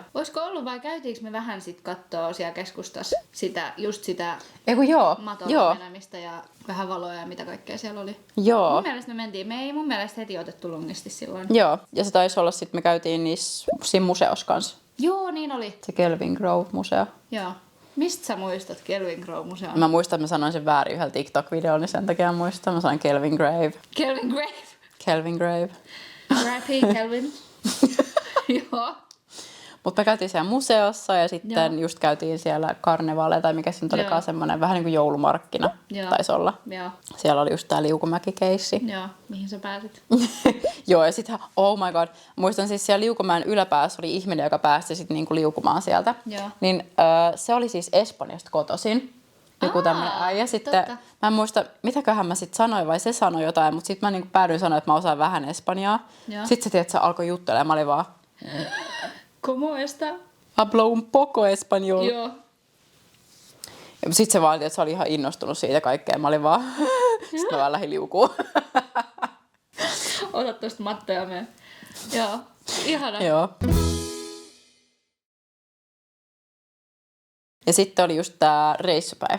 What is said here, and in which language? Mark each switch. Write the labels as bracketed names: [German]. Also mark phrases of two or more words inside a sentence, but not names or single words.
[Finnish] Olisiko ollut vai käytiinkö me vähän sitten kattoo siellä keskustassa sitä matolla menemistä ja vähän valoja ja mitä kaikkea siellä oli? Joo. Mun mielestä me mentiin. Me ei mun mielestä heti otettu lungisti silloin. Joo, ja se taisi olla sitten, me käytiin siinä museossa kanssa. Joo, niin oli. Se Kelvin Grove-museo. Joo. Mistä sä muistat Kelvin Grove-museon? Mä muistan, että mä sanoin sen väärin yhdellä TikTok-videolla, niin sen takia muistan. Mä sanoin Kelvin Grave. Kelvin Grave? Kelvin Grave. R.I.P. Kelvin. Joo. Mutta me käytiin siellä museossa ja sitten just käytiin siellä karnevaaleja tai mikä se nyt olikaan semmoinen vähän niin kuin joulumarkkina taisi olla. Joo. Siellä oli just tää liukumäki-keissi. Joo, mihin sä pääsit? Joo, ja sitten [English] oh my god, [Finnish] muistan siis siellä Liukumäen yläpäässä oli ihminen, joka päästi sitten niinku liukumaan sieltä. Joo. Niin se oli siis Espanjasta kotoisin. joku tämmönen äijä. Sitten totta. mä en muista, mitäköhän mä sit sanoin vai se sanoi jotain, mutta sitten mä niinku päädyin sanoa, että mä osaan vähän espanjaa. Sitten se, tiedät, se alkoi juttelemaan, mä olin vaan... [Spanish] Como está? Hablo un poco español. [Finnish] Joo. Sitten se vaan, että se oli ihan innostunut siitä kaikkea. Mä olin vaan... Sitten mä vaan lähdin liukuun. Ota tosta mattoja meidän. Joo. Ihana. Joo. Ja sitten oli just tää reissupäivä.